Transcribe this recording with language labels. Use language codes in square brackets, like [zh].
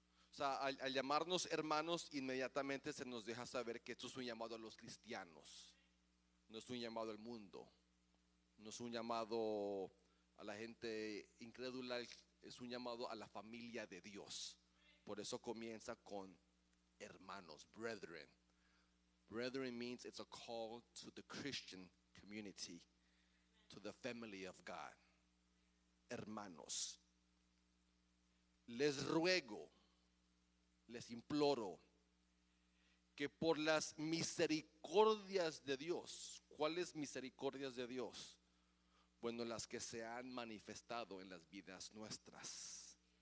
[es] O sea, al llamarnos hermanos, inmediatamente se nos deja saber que esto es un llamado a los cristianos, no es un llamado al mundo, no es un llamado a la gente incrédula, es un llamado a la familia de Dios. Por eso comienza con hermanos, brethren. [en] Brethren means it's a call to the Christian community, to the family of God. [es] Hermanos, les ruego, les imploro que por las misericordias de Dios. ¿Cuáles misericordias de Dios? Bueno, las que se han manifestado en las vidas nuestras.